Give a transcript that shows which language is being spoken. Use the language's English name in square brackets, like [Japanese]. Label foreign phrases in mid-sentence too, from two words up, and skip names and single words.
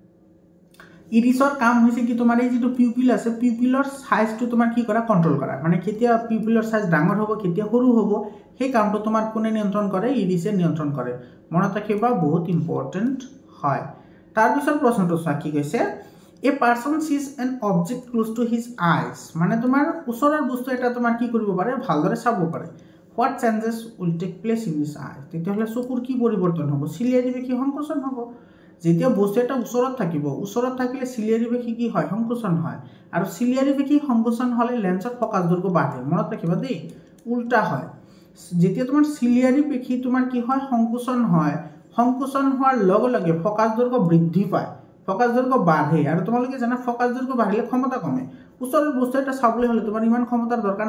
[Assamese] ইৰিসৰ কাম হৈছে কি তোমাৰ এই যেটো পিউপিল আছে পিউপিলৰ সাইজটো তোমাৰ কি কৰা কন্ট্ৰোল কৰা মানে কেতিয়া পিউপিলৰ সাইজ ডাঙৰ হ'ব কেতিয়া সৰু হ'ব সেই কামটো তোমাৰ কোনে নিয়ন্ত্ৰণ কৰে ইৰিসে নিয়ন্ত্ৰণ কৰে মনত ৰাখিবা বহুত ইম্পৰ্টেন্ট হয় তাৰ পিছৰ প্ৰশ্নটো চোৱা কি কৈছে [English] a person sees an object close to his eyes [Assamese] মানে তোমাৰ ওচৰৰ বস্তু এটা তোমাৰ কি কৰিব পাৰে ভালদৰে চাব পাৰে [English] what changes will take place in this eye [Assamese] তেতিয়াহলে চকুৰ কি পৰিৱৰ্তন হ'ব সিলিয়াৰি পেশী সংকোচন হ'ব যেতিয়া বস্তু এটা ওচৰত থাকিলে সিলিয়াৰি পেশী কি হয় সংকোচন হয় আৰু সিলিয়াৰি পেশী সংকোচন হলে লেন্সৰ ফোকাস দৈৰ্ঘ্য বাঢ়ে মনত ৰাখিবা দেই উল্টা হয় যেতিয়া তোমাৰ সিলিয়াৰি পেশী তোমাৰ কি হয় সংকোচন হোৱাৰ লগে লগে ফোকাস দৈৰ্ঘ্য বৃদ্ধি পায় ফোকাস দৈৰ্ঘ্য বাঢ়ে আৰু তোমালোকে জানা ফোকাস দৈৰ্ঘ্য বাঢ়িলে ক্ষমতা কমে ওচৰৰ বস্তু এটা চাবলৈ হলে তোমাৰ ইমান ক্ষমতাৰ দৰকাৰ